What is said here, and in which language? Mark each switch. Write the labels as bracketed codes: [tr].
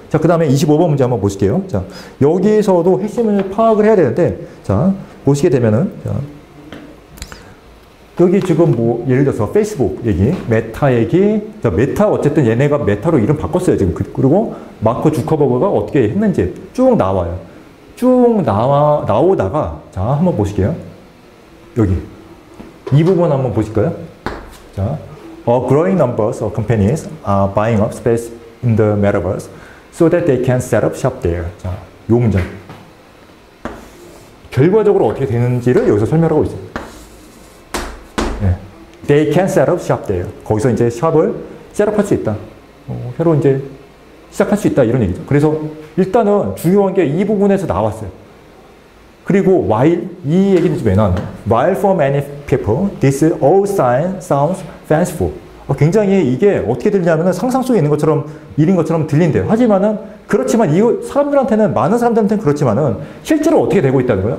[ko] 자, 그 다음에 25번 문제 한번 보실게요. 자, 여기서도 핵심을 파악을 해야 되는데, 자, 보시게 되면은, 자, 여기 지금 뭐, 예를 들어서 페이스북 얘기, 메타 얘기, 자, 메타, 어쨌든 얘네가 메타로 이름 바꿨어요, 지금. 그리고 마크 주커버그가 어떻게 했는지 쭉 나와요. 쭉 나오다가, 자, 한번 보실게요. 여기. 이 부분 한번 보실까요? 자, [en] growing numbers of companies are buying up space in the metaverse so that they can set up shop there. [ko] 자, 요 문장. 결과적으로 어떻게 되는지를 여기서 설명하고 있어요. 네. [en] They can set up shop there. [ko] 거기서 이제 샵을 셋업할 수 있다. 새로 이제 시작할 수 있다. 이런 얘기죠. 그래서 일단은 중요한 게 이 부분에서 나왔어요. 그리고 while, 이 얘기는 왜 나왔나? [en] While for many people, this all sounds fanciful. [ko] 굉장히 이게 어떻게 들리냐면은 상상 속에 있는 것처럼, 일인 것처럼 들린대요. 하지만은, 그렇지만 이거 사람들한테는, 많은 사람들한테는 그렇지만은, 실제로 어떻게 되고 있다는 거예요?